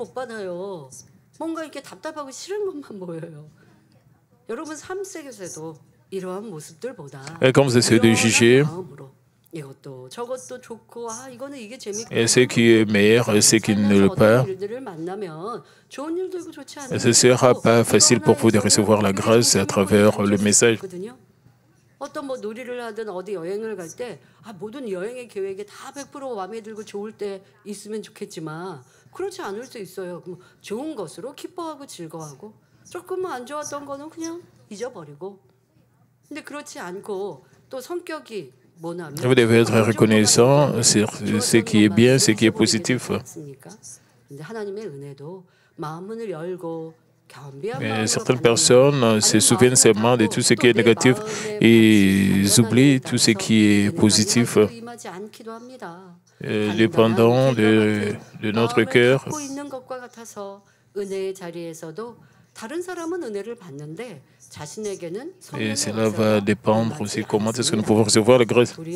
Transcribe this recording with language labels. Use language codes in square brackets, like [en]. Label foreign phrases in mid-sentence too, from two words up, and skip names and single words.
[fr] Et quand vous essayez de juger, et ce qui est meilleur et ce qui ne l'est pas, ce ne sera pas facile pour vous de recevoir la grâce à travers le message. [ko] 어떤 뭐 놀이를 하든 어디 여행을 갈 때 모든 여행의 계획에 다 100% 마음에 들고 좋을 때 있으면 좋겠지만 그렇지 않을 수 있어요. 그럼 좋은 것으로 기뻐하고 즐거워하고 조금만 안 좋았던 거는 그냥 잊어버리고. 근데 그렇지 않고 또 성격이 뭐냐면 [fr] vous devez être reconnaissant sur ce qui est bien, ce qui est positif. [ko] 근데 하나님의 은혜도 마음문을 열고 [fr] Mais certaines personnes se souviennent seulement de tout ce qui est négatif et ils oublient tout ce qui est positif. Dépendant de notre cœur. Et cela va dépendre aussi comment est-ce que nous pouvons recevoir la grâce.